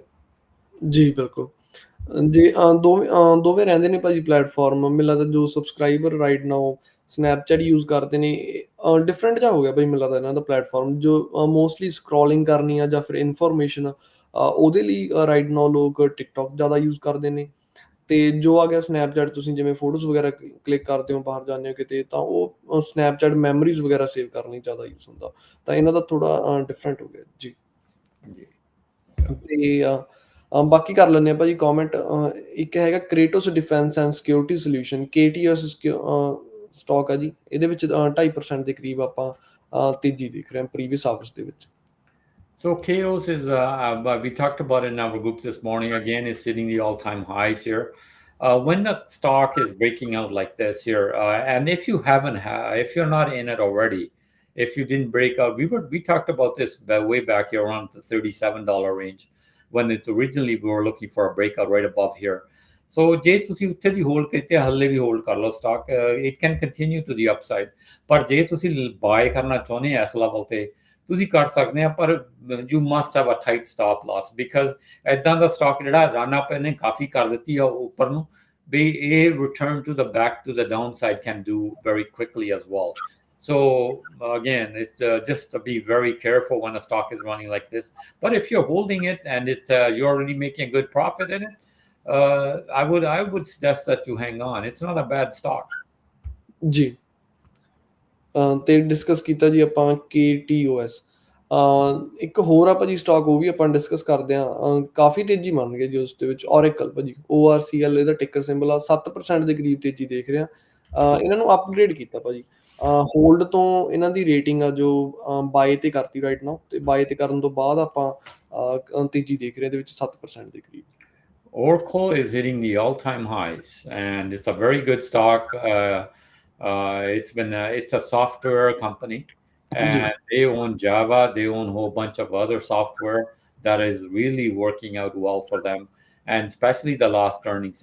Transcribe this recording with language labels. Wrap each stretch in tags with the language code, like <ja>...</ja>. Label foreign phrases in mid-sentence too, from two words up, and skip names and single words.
<pa>ਜੀ ਬਿਲਕੁਲ ਜੀ ਦੋਵੇਂ ਰਹਿੰਦੇ ਨੇ ਭਾਜੀ ਪਲੇਟਫਾਰਮ ਮੈਨੂੰ ਲੱਗਦਾ ਜੋ ਸਬਸਕ੍ਰਾਈਬਰ</pa> <en>right now</en> <pa>ਸਨੈਪਚੈਟ ਯੂਜ਼ ਕਰਦੇ ਨੇ ਡਿਫਰੈਂਟ ਜਿਹਾ ਹੋ ਗਿਆ ਭਾਈ ਮੈਨੂੰ ਲੱਗਦਾ ਇਹਨਾਂ ਦਾ ਪਲੇਟਫਾਰਮ ਜੋ</pa> <en>mostly scrolling</en> <pa>ਕਰਨੀ ਆ ਜਾਂ ਫਿਰ ਇਨਫੋਰਮੇਸ਼ਨ ਉਹਦੇ ਲਈ</pa> <en>right now</en> <pa>ਲੋਕ ਟਿਕਟੋਕ ਜ਼ਿਆਦਾ ਯੂਜ਼ ਕਰਦੇ ਨੇ ਤੇ ਜੋ ਆ ਗਿਆ ਸਨੈਪਚੈਟ ਤੁਸੀਂ ਜਿਵੇਂ ਫੋਟੋਜ਼ ਵਗੈਰਾ ਕਲਿੱਕ ਕਰਦੇ ਹੋ ਬਾਹਰ ਜਾਂਦੇ ਹੋ ਕਿਤੇ ਤਾਂ ਉਹ ਸਨੈਪਚੈਟ ਮੈਮਰੀਜ਼ ਵਗੈਰਾ ਸੇਵ ਕਰਨ ਲਈ ਜ਼ਿਆਦਾ ਯੂਜ਼ ਹੁੰਦਾ ਤਾਂ ਇਹਨਾਂ ਦਾ ਥੋੜਾ ਡਿਫਰੈਂਟ ਹੋ ਗਿਆ ਜੀ ਤੇ ਬਾਕੀ ਕਰ ਲੈਂਦੇ ਆ ਭਾਜੀ ਕਮੈਂਟ ਇੱਕ ਹੈਗਾ ਕ੍ਰੇਟੋਸ ਡਿਫੈਂਸ ਐਂਡ ਸਿਕਿਉਰਿਟੀ ਸੋਲਿਊਸ਼ਨ KTS ਸਟਾਕ ਆ ਜੀ ਇਹਦੇ ਵਿੱਚ 2.5% ਦੇ ਕਰੀਬ ਆਪਾਂ ਤੇਜ਼ੀ ਦੇਖ ਰਹੇ ਹਾਂ</pa> <en>previous hours</en> <pa>ਦੇ ਵਿੱਚ.</pa> <en>So Kratos is, we talked about it in our group this morning, again, is sitting the all-time highs here. When the stock is breaking out like this here, and if you're not in it already, if you didn't break out, we talked about this way back here around the $37 range, when originally we were looking for a breakout right above here.</en> <pa>So ਜੇ ਤੁਸੀਂ ਉੱਥੇ ਦੀ ਹੋਲਡ ਕੀਤੇ ਹੱਲੇ ਵੀ ਹੋਲਡ ਕਰ ਲਓ ਸਟਾਕ,</pa> <en>it can continue to the upside.</en> <pa>ਪਰ ਜੇ ਤੁਸੀਂ ਬਾਏ ਕਰਨਾ ਚਾਹੁੰਦੇ ਇਸ ਲੈਵਲ ਤੇ ਤੁਸੀਂ ਕਰ ਸਕਦੇ ਆ, ਪਰ</pa> <en>you must have a tight stop loss because</en> <pa>ਇਦਾਂ ਦਾ ਸਟਾਕ ਜਿਹੜਾ</pa> <en>run up</en> <pa>ਇਹਨੇ ਕਾਫੀ ਕਰ ਦਿੱਤੀ ਆ ਉੱਪਰ ਨੂੰ ਵੀ ਇਹ</pa> <en>return to the back to the down side can do very quickly as well. So again, it's just to be very careful when a stock is running like this. But if you're holding it and you're already making a good profit in it, I would suggest that you hang on. It's not a bad stock.</en> <pa>ਜੀ ਤੇ ਡਿਸਕਸ ਕੀਤਾ ਜੀ ਆਪਾਂ KTOS। ਇੱਕ ਹੋਰ ਆ ਭਾਜੀ ਸਟਾਕ, ਉਹ ਵੀ ਆਪਾਂ ਡਿਸਕਸ ਕਰਦੇ ਹਾਂ। ਕਾਫੀ ਤੇਜ਼ੀ ਮੰਨ ਗਏ ਜੀ ਉਸ ਦੇ ਵਿੱਚ। Oracle ਭਾਜੀ, ORCL ਇਹਦਾ</pa> <en>ticker symbol</en> <pa>ਆ। 7% ਦੇ ਕਰੀਬ ਤੇਜ਼ੀ ਦੇਖ ਰਿਹਾ। ਇਹਨਾਂ ਨੂੰ ਅਪਗ੍ਰੇਡ ਕੀਤਾ ਭਾਜੀ। ਹੋਲਡ ਤੋਂ ਇਹਨਾਂ ਦੀ ਰੇਟਿੰਗ ਆ ਜੋ ਬਾਏ ਤੇ ਕਰਤੀ</pa> <en>right now,</en> <pa>ਤੇ ਬਾਏ ਤੇ ਕਰਨ ਤੋਂ ਬਾਅਦ ਆਪਾਂ ਤੇਜ਼ੀ ਦੇਖ ਰਹੇ ਇਹਦੇ ਵਿੱਚ 7% ਦੇ ਕਰੀਬ।</pa> <en>Oracle is hitting the all-time highs, and it's a very good stock. It's a software company, and they own Java. They own a whole bunch of other software that is really working out well for them, and especially the last earnings.</en>